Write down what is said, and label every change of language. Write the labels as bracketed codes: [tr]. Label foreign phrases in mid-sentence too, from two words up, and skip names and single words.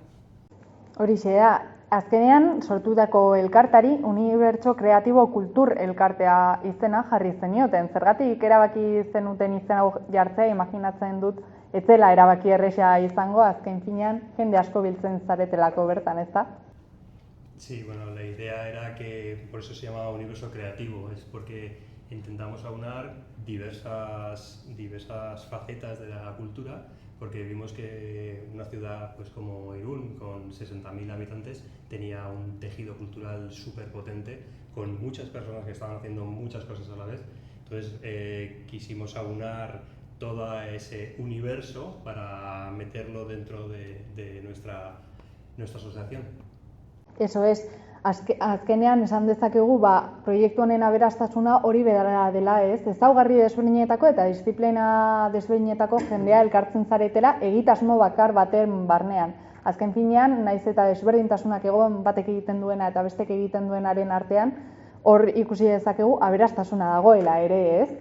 [eu] Horixe da, azkenean sortutako elkartari Unibertso Kreatibo Kultur Elkartea izena jarri zenioten. Zergatik erabaki zenuten izena jartzea, imaginatzen dut, ez zela erabaki erresa izango, azken finean jende asko biltzen zaretelako bertan, ez da? [es] Sí, la idea era que por eso se llama Universo Creativo, es porque intentamos aunar diversas facetas de la cultura, porque vimos que una ciudad como Irún, con 60.000 habitantes, tenía un tejido cultural súper potente, con muchas personas que estaban haciendo muchas cosas a la vez. Entonces quisimos aunar todo ese universo para meterlo dentro de nuestra asociación. Eso es. [eu] Azkenean esan dezakegu proiektu honen aberastasuna hori bera dela, ez? Ezaugarri desberdinetako eta disiplina desberdinetako jendea elkartzen zaretela egitasmo bakar baten barnean. Azken finean, naiz eta desberdintasunak egon batek egiten duena eta bestek egiten duenaren artean, hor ikusi dezakegu aberastasuna dagoela ere, ez?